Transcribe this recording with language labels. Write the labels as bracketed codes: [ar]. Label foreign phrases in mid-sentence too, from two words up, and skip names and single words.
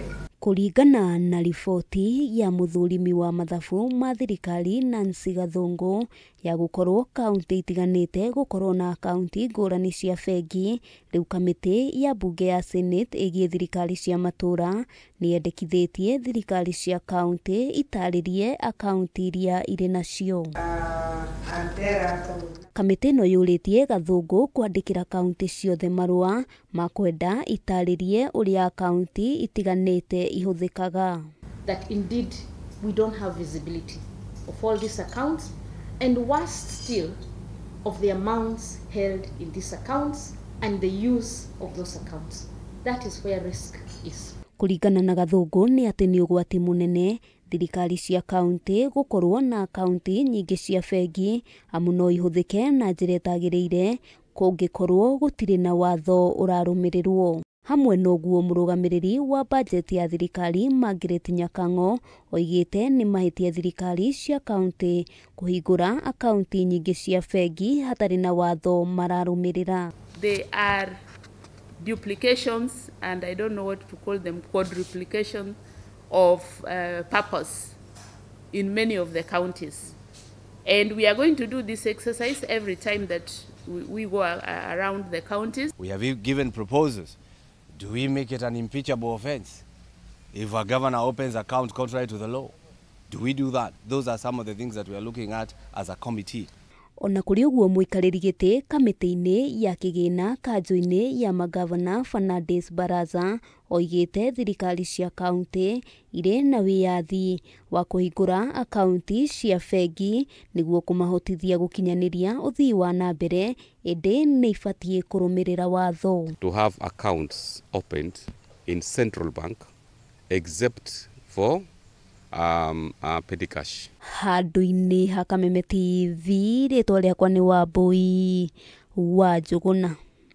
[ki] Kuringana na riboti ya muthurimi wa mathabu ma thirikari Nancy Gathungu ya gukorwo kaunti itiganite gukorwo na kaunti ngurani cia bengi, riu kamiti ya bunge ya Senate igie thirikari cia matura ni yendekithitie thirikari cia kaunti itaririe akaunti iria iri nacio. Kamiti no yuritie Gathungu kwandikira kaunti ciothe marua ma kwenda itaririe uria akaunti itiganite ihuthikaga. [en] That indeed we don't have visibility of all these accounts, and worse still of the amounts held in these accounts and the use of those accounts. That is where risk is. [ki] Kuringana na Gathungu ni ati ni ugwati munene thirikari cia kaunti gukorwo na akaunti nyingi cia bengi amu no ihuthike na njira itagiriire kungikorwo gutire na watho urarumirirwo. Hamwe noguo murugamiriri wa budget ya thirikari Margaret Nyakango oigite ni mahitia thirikari cia kaunti kuhingura akaunti nyingi cia bengi hatari na watho mararumirira. [en] They are duplications, and I don't know what to call them, quadruplication of purpose in many of the counties. And we are going to do this exercise every time that we go around the counties. We have given proposals. Do we make it an impeachable offense if a governor opens an account contrary to the law? Do we do that? Those are some of the things that we are looking at as a committee. [ki] Ona kuri uguo muikariri giti kamiti-ini ya kigina kanjo-ini ya magavana Fernandes Baraza oigite thirikari cia kaunti ire na wiyathi wa kuhingura akaunti cia bengi niguo kumahotithia gukinyaniria uthii wa na mbere indi ni ibatie kurumirira watho. [en] To have accounts opened in Central Bank except for petty cash. [ki] Handu-ini ha Kameme TV ritwa riakwa ni Wambui wa Njuguna.